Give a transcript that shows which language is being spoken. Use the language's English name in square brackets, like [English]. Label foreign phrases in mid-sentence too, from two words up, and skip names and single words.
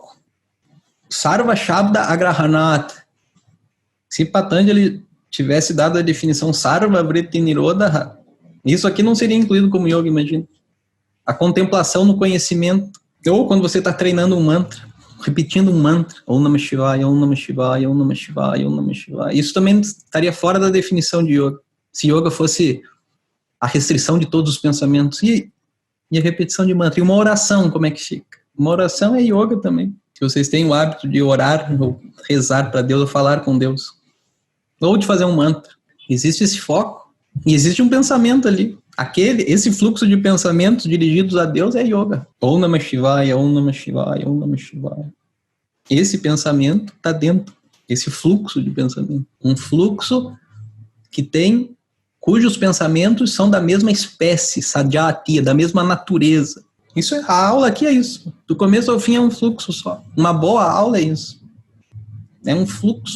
[Sanskrit] Sarva Shabda Agrahanat. [Portuguese] Se Patanjali tivesse dado a definição [Sanskrit] Sarva Vritti Nirodha, [Portuguese] isso aqui não seria incluído como yoga, imagina. A contemplação no conhecimento. Ou quando você está treinando um mantra, repetindo um mantra, [Sanskrit] Om Namah Shivaya, Om Namah Shivaya, [Portuguese] Om Namah Shivaya, Om Namah Shivaya. Isso também estaria fora da definição de yoga. Se yoga fosse a restrição de todos os pensamentos. E a repetição de mantra. E uma oração, como é que fica? Uma oração é yoga também. Se vocês têm o hábito de orar, ou rezar para Deus, ou falar com Deus, ou de fazer um mantra, existe esse foco, e existe um pensamento ali. Esse fluxo de pensamentos dirigidos a Deus é yoga. [Sanskrit] Om Namah Shivaya, Om Namah Shivaya, Om Namah Shivaya. [Portuguese] Esse pensamento está dentro, esse fluxo de pensamento. Um fluxo cujos pensamentos são da mesma espécie, sadhyatiya, da mesma natureza. A aula aqui é isso. Do começo ao fim é um fluxo só. Uma boa aula é isso. É um fluxo.